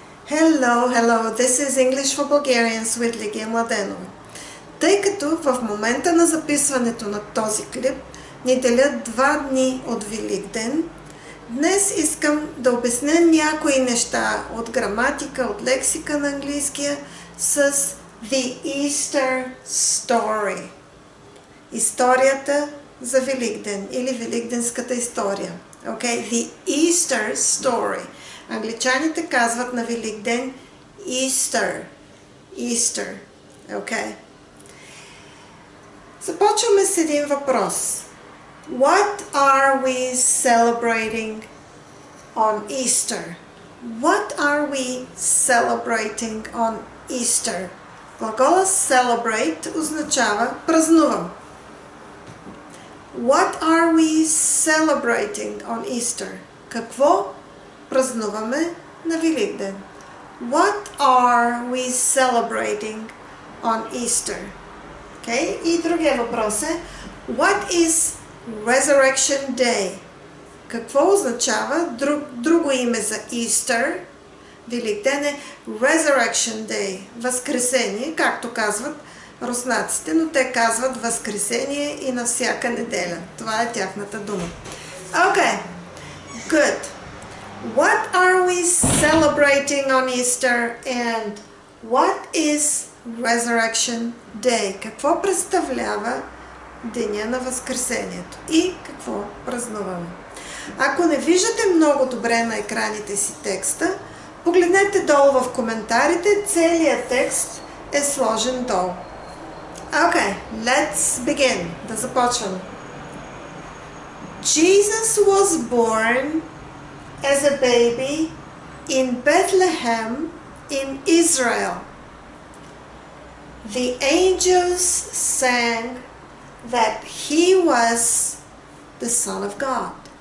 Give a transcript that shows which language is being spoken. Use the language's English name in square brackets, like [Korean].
[English] Hello, this is English for Bulgarians with Лигия Младенова. [Bulgarian] Тъй като в момента на записването на този клип ни делят 2 дни от Великден, днес искам да обясня някои неща от граматика, от лексика на английския с [English] The Easter Story. [Bulgarian] Историята за Великден или Великденската история. [English] Okay? The Easter Story. [Bulgarian] Англичаните казват на Великден Easter. [English] Easter. Okay. [Bulgarian] Започваме с един въпрос. [English] What are we celebrating on Easter? What are we celebrating on Easter? [Bulgarian] Глагола celebrate означава празнувам. [English] What are we celebrating on Easter? [Bulgarian] Какво празнуваме на Великден? [English] What are we celebrating on Easter? Okay? [Bulgarian] И другия въпрос е [English] What is Resurrection Day? [Bulgarian] Какво означава друго име за Easter? Великден е Resurrection Day. Възкресение, както казват руснаците, но те казват възкресение и на всяка неделя. Това е тяхната дума. [English] Okay. Good. What are we celebrating on Easter and what is Resurrection Day? [Bulgarian] Какво представлява Деня на Възкресението и какво празнуваме? Ако не виждате много добре на екраните си текста, погледнете долу в коментарите, целият текст е сложен долу. [English] Okay, let's begin. [Bulgarian] Да започваме. [English] Jesus was born as a baby in Bethlehem in Israel. The angels sang that he was the Son of God.